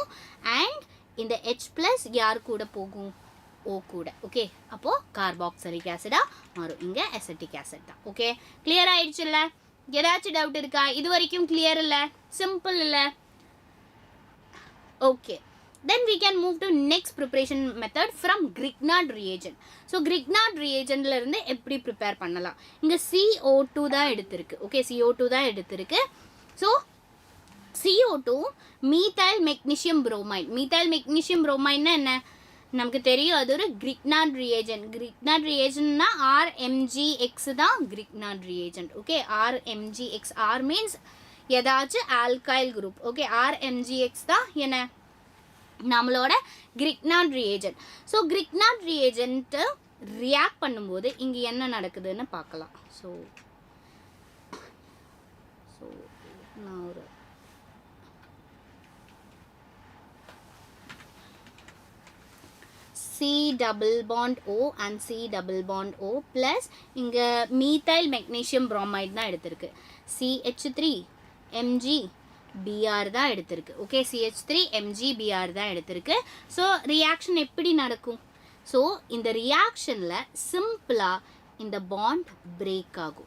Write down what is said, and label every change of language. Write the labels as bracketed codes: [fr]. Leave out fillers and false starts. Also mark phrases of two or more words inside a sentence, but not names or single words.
[ta] அண்ட் இந்த H ப்ளஸ் யார் கூட போகும், O கூட. ஓகே, அப்போது [en] carboxylic acid [ta] மாறும். இங்கே [en] acetic acid [ta] தான். ஓகே, கிளியர் ஆகிடுச்சு இல்லை? ஏதாச்சும் டவுட் இருக்கா? இது வரைக்கும் கிளியர் இல்லை? சிம்பிள் இல்லை? ஓகே, [en] then we can move to next preparation method from Grignard reagent. [ta] So [en] Grignard reagent [ta] ல இருந்து எப்படி ப்ரிப்பேர் பண்ணலாம், இங்கே CO2 தான் எடுத்திருக்கு. ஓகே, CO2 தான் எடுத்திருக்கு. ஸோ CO2 [en] methyl magnesium bromide. methyl magnesium bromide [ta] என்ன நமக்கு தெரியும், அது ஒரு [en] Grignard reagent. Grignard reagent [ta] னா RMgX தான் [en] Grignard reagent. [ta] ஓகே, RMgX, [en] R means [ta] ஏதாச்சும் [en] alkyl group. [ta] ஓகே, RMgX தான் என்ன நம்மளோட [en] Grignard reagent. [ta] ஸோ [en] Grignard reagent react [ta] பண்ணும்போது இங்கே என்ன நடக்குதுன்னு பார்க்கலாம். ஸோ நான் ஒரு [en] C double bond O and C double bond O plus [ta] இங்கே [en] methyl magnesium bromide [ta] தான் எடுத்திருக்கு. CH3 Mg Br தான் எடுத்திருக்கு. ஓகே, CH3 Mg Br தான் எடுத்திருக்கு. ஸோ ரியாக்ஷன் எப்படி நடக்கும், ஸோ இந்த ரியாக்ஷனில் சிம்பிளாக இந்த [en] bond break [ta] ஆகும்.